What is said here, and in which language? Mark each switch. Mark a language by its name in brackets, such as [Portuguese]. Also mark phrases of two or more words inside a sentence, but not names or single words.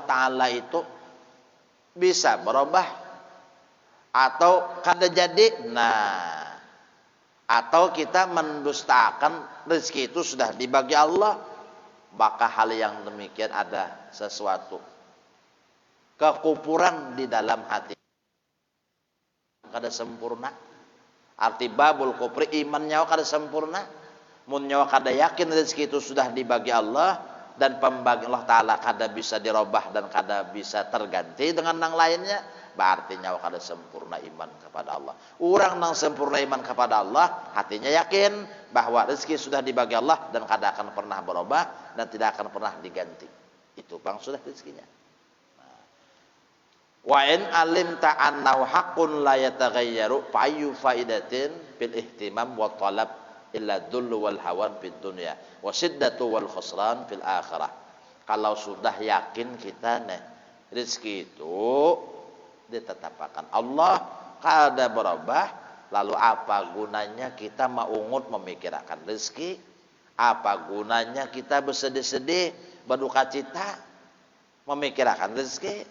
[Indonesian] Ta'ala itu bisa berubah atau kada jadi, nah, atau kita mendustakan rezeki itu sudah dibagi Allah, maka hal yang demikian ada sesuatu kekufuran di dalam hati, kada sempurna. [Banjar] Arti babul kufri iman nyawa kada sempurna, mun nyawa kada yakin rezeki itu sudah dibagi Allah dan pembagi Allah Ta'ala kada bisa dirubah dan kada bisa terganti dengan yang lainnya, berarti nyawa kada sempurna iman kepada Allah. [Indonesian] Orang yang sempurna iman kepada Allah, hatinya yakin bahwa rezeki sudah dibagi Allah dan kada akan pernah berubah dan tidak akan pernah diganti. Itu bang sudah rezekinya. [Arabic] وإن علمت أنه حق لا يتغير فأي فائدة بالاهتمام والطلب إلا الذل والهوان في الدنيا والشدة والخسران في الآخرة. [Indonesian] Kalau sudah yakin kita nih rezeki itu ditetapkan Allah kada berubah, lalu apa gunanya kita maungut memikirkan rezeki? Apa gunanya kita bersedih-sedih, berduka cita memikirkan rezeki?